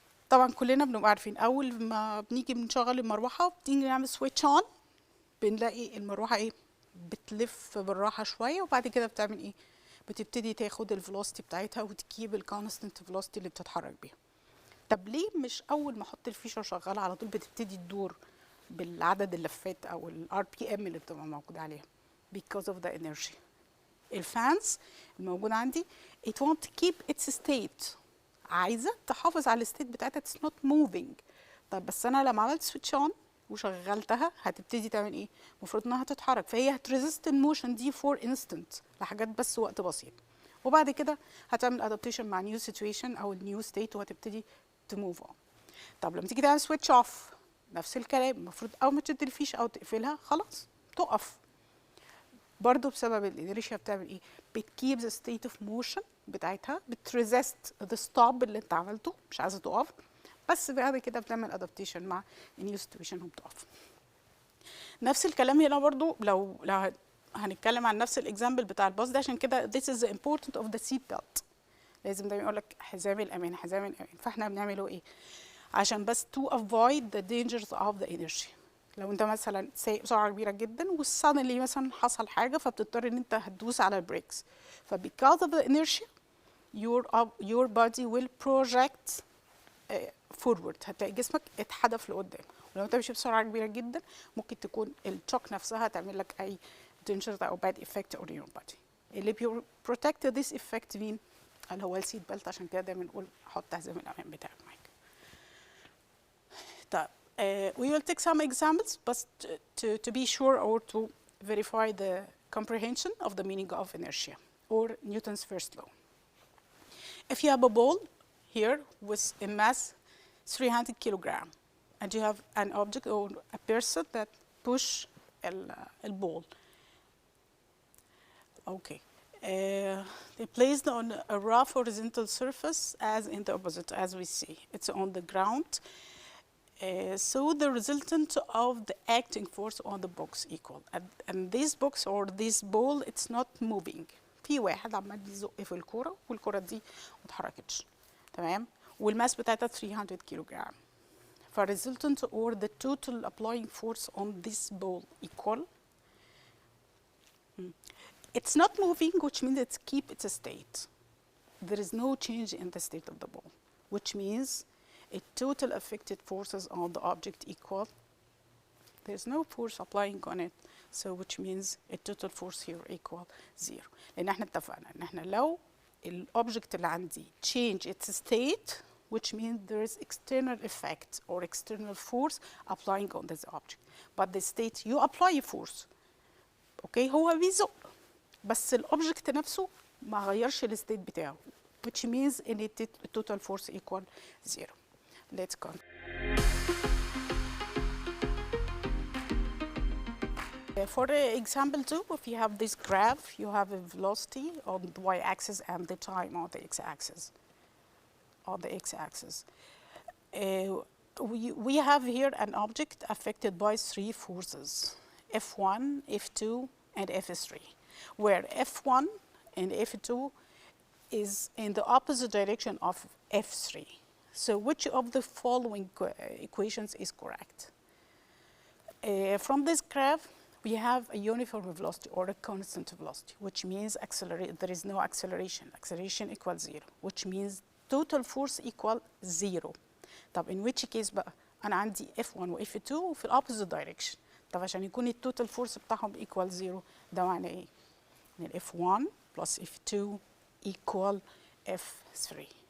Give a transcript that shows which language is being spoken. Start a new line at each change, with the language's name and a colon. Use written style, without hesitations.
Arabic: طبعا كلنا بنبقى عارفين اول ما بنيجي بنشغل المروحه بنيجي نعمل سويتش اون، بنلاقي المروحه ايه؟ بتلف بالراحه شويه، وبعد كده بتعمل ايه؟ بتبتدي تاخد الفلوسيتي بتاعتها وتجيب الكونستنت فلوسيتي اللي بتتحرك بيها. طب ليه مش اول ما احط الفيشه وشغاله على طول بتبتدي تدور بالعدد اللفات او الار بي ام اللي بتبقى موجوده عليها؟
English: because of the inertia.
Arabic: الفانز الموجود عندي
English: it want to keep its state،
Arabic: عايزه تحافظ على الستيت بتاعتها
English: it's not moving.
Arabic: طب بس انا لما عملت سويتش اون وشغلتها هتبتدي تعمل ايه؟ المفروض انها تتحرك، فهي هتريزست الموشن دي فور انستنت، لحاجات بس وقت بسيط، وبعد كده هتعمل ادابتيشن مع نيو سيتويشن او النيو ستيت وهتبتدي تموف اون. طب لما تيجي تعمل سويتش اوف نفس الكلام، المفروض اول ما تشد الفيشه او تقفلها خلاص تقف. برضو بسبب الانرشيا بتعمل ايه؟ بتكيب ذا ستيت اوف موشن بتاعتها، بتريزست ذا ستوب اللي انت عملته، مش عايزه تقف، بس بعد كده بتعمل ادابتيشن مع النيو سيتويشن وبتقف. نفس الكلام هنا برضو لو هنتكلم عن نفس الاكزامبل بتاع الباص ده، عشان كده
English: this is the important of the seat belt.
Arabic: لازم دايما يقول لك حزام الامان، حزام الامان. فاحنا بنعمله ايه؟ عشان بس
English: to avoid the dangers of the inertia.
Arabic: لو انت مثلا سايق بسرعه كبيره جدا والسادنلي مثلا حصل حاجه، فبتضطر ان انت هتدوس على البريكس،
English: because of the inertia your body will project forward،
Arabic: هتلاقي جسمك اتحدف لقدام. ولو انت ماشي بسرعه كبيره جدا ممكن تكون الشوك نفسها تعمل لك اي dangers او
English: bad effect on your body.
Arabic: اللي
English: protect this effect
Arabic: مين؟ اللي هو السيت بيلت. عشان كده دايما نقول حط حزام الامان بتاعك معاك.
English: طيب we will take some examples but to be sure or to verify the comprehension of the meaning of inertia or Newton's first law. If you have a ball here with a mass 300 kilogram and you have an object or a person that push a ball. Okay. They placed on a rough horizontal surface as in the opposite, as we see. It's on the ground. So the resultant of the acting force on the box equal. And this box or this ball, it's not moving.
Arabic: في واحد عمال بيزق في الكرة والكرة دي ما اتحركتش. تمام؟ والماس بتاعتها 300 كيلو جرام.
English: فالresultant or the total applying force on this ball equal. It's not moving, which means it's keep its state. There is no change in the state of the ball, which means a total affected forces on the object equal. There's no force applying on it, so which means a total force here equal 0.
Arabic: لأن احنا اتفقنا إن احنا لو الأوبجكت اللي عندي
English: change its state, which means there is external effect or external force applying on this object. But the state you apply force.
Arabic: Okay, هو بيزق بس الأوبجكت نفسه ما غيرش الستيت بتاعه,
English: which means in it total force equal 0. Let's go. For example 2, if you have this graph, you have a velocity on the y-axis and the time on the x-axis. We have here an object affected by 3 forces, F1, F2, and F3, where F1 and F2 is in the opposite direction of F3. So which of the following equations is correct? From this graph, we have a uniform velocity or a constant velocity, which means there is no acceleration. Acceleration equals 0, which means total force equal 0.
Arabic: طب
English: in which case
Arabic: بقى أنا عندي F1 و F2 وفي
English: opposite direction.
Arabic: طب عشان يكون التوتال فورس بتاعهم equal 0 ده معناه إيه؟ إن
English: F1 plus F2 equal F3.